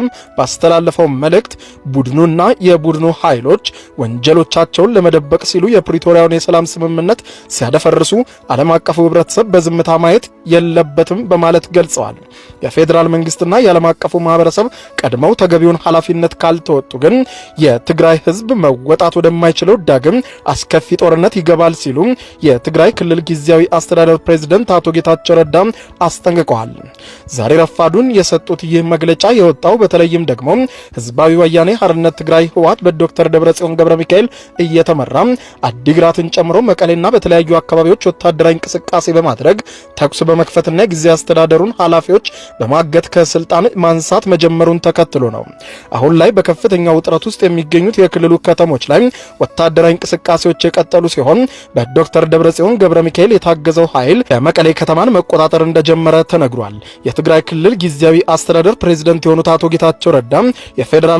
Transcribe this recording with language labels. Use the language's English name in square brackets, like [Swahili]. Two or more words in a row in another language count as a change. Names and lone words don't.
[Amharic] ባስተላለፈው መልእክት ቡድኑና የቡድኑ ኃይሎች ወንጀሎቻቸውን ለመደበቅ ሲሉ የፕሪቶሪያውን የሰላም ስምምነት ሲያደፈርሱ ዓለም አቀፉ ህብረተሰብ በዝምታ ማየት የለበትም በማለት ገልጸዋል። የፌዴራል መንግስትና የዓለም አቀፉ ማህበረሰብ ቀድመው ተገቢውን ኃላፊነት ካልተወጡ ግን የትግራይ ህዝብ መወጣት ወደማይችለው ዳግም አስከፊ ጦርነት ይገባል ሲሉ የትግራይ ክልል ጊዜያዊ አስተዳደር ፕሬዝዳንት አቶ ጌታቸው ረዳ አስጠንቅቀዋል። ዛሬ ረፋዱን የሰጡት ይህ መግለጫ የወጣው በተለይም ደግሞ ህዝባዊ ወያኔ ሓርነት ትግራይ ህወሓት በዶክተር ደብረጽዮን ገብረ ሚካኤል እየተመራ አዲግራትን ጨምሮ መቀሌና በተለያዩ አካባቢዎች ወታደራዊ እንቅስቃሴ በማድረግ ተኩስ በመክፈትና ጊዜያዊ አስተዳደሩን ኃላፊዎች በማገት ከስልጣን ማንሳት መጀመሩን ተከትሎ ነው። አሁን ላይ በከፍተኛ ውጥረት ውስጥ የሚገኙት የክልሉ ከተሞች ላይ ወታደራዊ እንቅስቃሴዎች የቀጠሉ ሲሆን በዶክተር ደብረጽዮን ገብረ ሚካኤል የታገዘው ኃይል የመቀሌ ከተማን መቆጣጠር እንደጀመረ ተነግሯል። የትግራይ ክልል ጊዜያዊ አስተዳደር ፕሬዝዳንት የሆኑት አቶ ጌታቸው ረዳ የፌዴራል